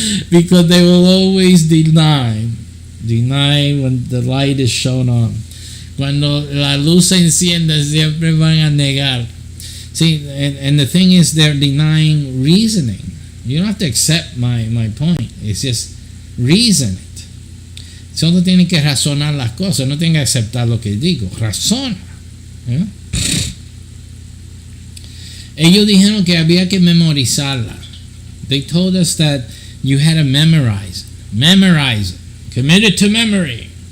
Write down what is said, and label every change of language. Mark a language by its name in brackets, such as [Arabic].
[English] Because they will always deny when the light is shown on. [Spanish] Cuando la luz se enciende, siempre van a negar. [English] See, and the thing is, they're denying reasoning. You don't have to accept my point. It's just reason it. [Spanish] Solo tienen que razonar las cosas. No tienen que aceptar lo que digo. Razona. ¿Eh? Ellos dijeron que había que memorizarla. [English] They told us that you had to memorize it, commit it to memory.